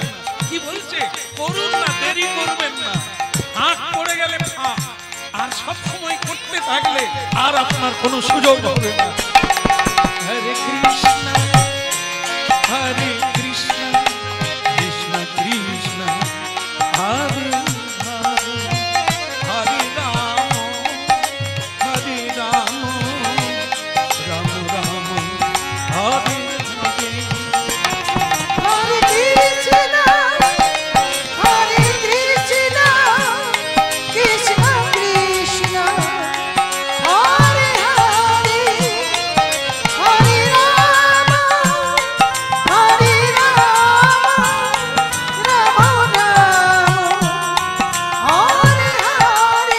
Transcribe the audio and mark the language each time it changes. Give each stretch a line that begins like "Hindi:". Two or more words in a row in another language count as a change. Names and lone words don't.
Bangla: কি বলছে? করুন না, দেরি করবেন না। হাত পড়ে গেলে ফাঁক, আর সব সময় করতে থাকলে আর আপনার কোনো সুযোগ হবে না।
Sanskrit: হরে কৃষ্ণ হরে কৃষ্ণ কৃষ্ণ কৃষ্ণ হরে হরে, হরে রাম রাম রাম হরে হরে। Hare Krishna, Hare Krishna, Krishna Krishna, Hare Hare, Hare Rama, Hare Rama, Rama Rama, Hare Hare.